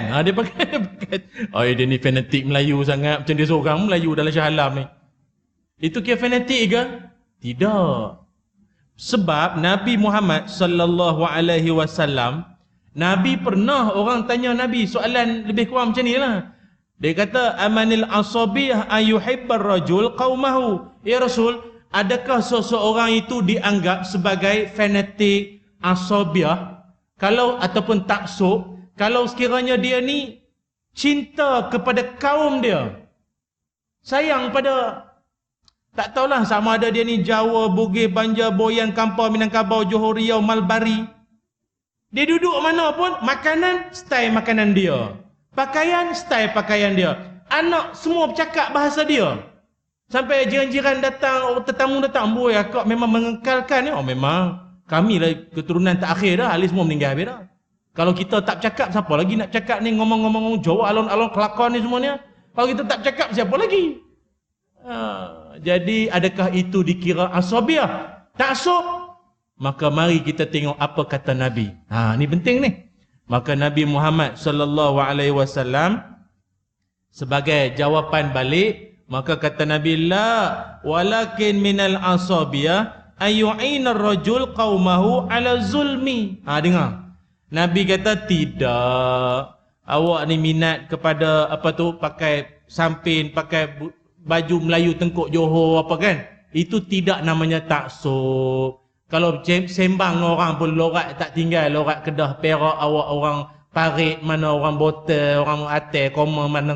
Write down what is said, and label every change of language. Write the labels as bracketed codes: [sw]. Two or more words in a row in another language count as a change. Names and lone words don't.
[ms] Dia pakai dia ni fanatik Melayu sangat, macam dia seorang Melayu dalam Shah Alam ni. Itu kira fanatik ke? Tidak. Sebab Nabi Muhammad [ar] صلى الله عليه وسلم, [ms] Nabi pernah orang tanya Nabi soalan lebih kurang macam ni lah. Dia kata, [ar] أمن العصبية أن يحب الرجل قومه. يا رسول, [ms] adakah seseorang itu dianggap sebagai fanatik asabiyah kalau ataupun taksub kalau sekiranya dia ni cinta kepada kaum dia, sayang pada, tak tahulah sama ada dia ni Jawa, Bugis, Banjar, Boyan, Kampar, Minangkabau, Johor, Riau, Malbari. Dia duduk mana pun, makanan, style makanan dia. Pakaian, style pakaian dia. Anak, semua bercakap bahasa dia. Sampai jiran-jiran datang, tetamu datang, boy, akak memang mengekalkan ni. Memang, kami lah keturunan terakhir dah, ahli semua meninggal habis dah. Kalau kita tak cakap, siapa lagi nak cakap ni, [jv] ngomong-ngomong jawab alon-alon kelakon [ms] ni semuanya. Kalau kita tak cakap, siapa lagi? Jadi adakah itu dikira asabiah? Taksub? Maka mari kita tengok apa kata Nabi. Ni penting ni. Maka Nabi Muhammad [ar] صلى الله عليه وسلم [ms] sebagai jawapan balik, maka kata Nabi, [ar] لا ولكن من العصبية أن يعين الرجل قومه على الظلم. [ms] Dengar. Nabi kata tidak. Awak ni minat kepada apa tu, pakai sampin, pakai baju Melayu tengkuk Johor apa kan? Itu tidak namanya taksub. Kalau sembang orang pun lorat tak tinggal, lorat Kedah, Perak, awak orang Parit, mana orang Botol, orang Atai, Koma, mana.